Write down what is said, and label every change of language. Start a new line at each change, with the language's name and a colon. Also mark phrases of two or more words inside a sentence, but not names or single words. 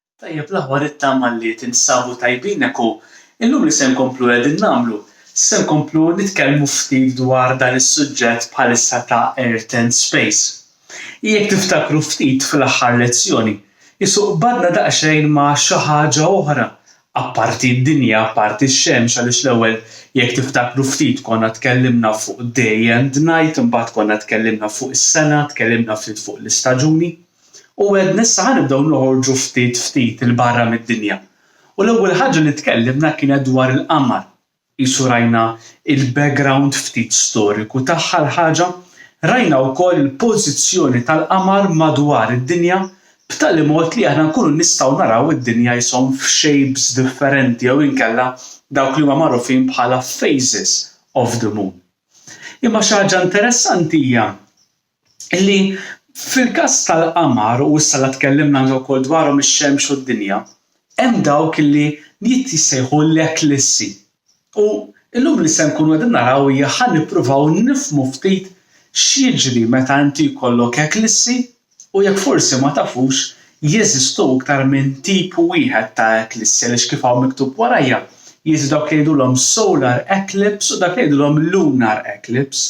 Maltese: Tajjeb l-aħwa nittama li tinsabu tajbin u illum li se nkomplu qegħdin nagħmlu, se nkomplu nitkellmu ftit dwar dan is-suġġett bħalissa ta'
English: Earth and Space.
Maltese: Jekk tiftakru ftit fl-aħħar lezzjoni, isuq badna daqsxejn ma' xi ħaġa oħra apparti d-dinja, apparti x-xemx għaliex l-ewwel jekk tiftakru ftit konna tkellimna fuq
English: day and night,
Maltese: imbagħad konna tkellimna fuq is-sena, tkellimna ftit fuq l-istaġuni. U għedna issa ħanibdew noħorġu ftit il-barra mid-dinja. U l-ewwel ħaġa li tkellimna kienet dwar il-qamar. Qisu rajna il-background ftit storiku tagħha l-ħaġa, rajna wkoll il-pożizzjoni tal-qamar madwar id-dinja b'tali mod li aħna nkunu nistgħu naraw id-dinja jisom f'shapes differenti jew inkella dawk li huma magħrufin bħala
English: phases of the moon.
Maltese: Imma xi ħaġa interessanti hija li fil-każ tal-qamar u issa li tkellimna wkoll dwarhom ix-xemx u d-dinja, hemm dawk li jissejħu l-eklissi. U llum li se nkunu qegħdin naraw hija ħanippruvaw nifhmu ftit x'jiġri meta inti jkollok eklissi u jekk forsi ma tafux jeżistu iktar minn tip wieħed ta' eklissi għaliex kif hawn miktub warajja jeżistu dawk li jgħidulhom
English: solar eclipse
Maltese: u dak li jgħidulhom
English: lunar eclipse.